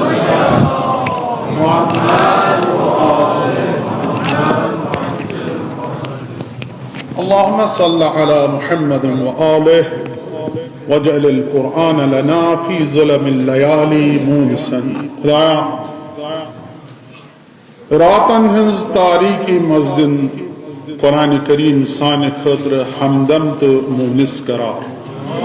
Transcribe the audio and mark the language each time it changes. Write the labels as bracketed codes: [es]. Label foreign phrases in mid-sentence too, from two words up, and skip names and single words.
[ar] اللهم صل على محمد وآله واجعل القرآن لنا في ظلم الليالي مونسا. [ks] راتن ہنز تاریکی مسجد قرآن کریم سانہ خاطر ہمدم تو مونس قرار.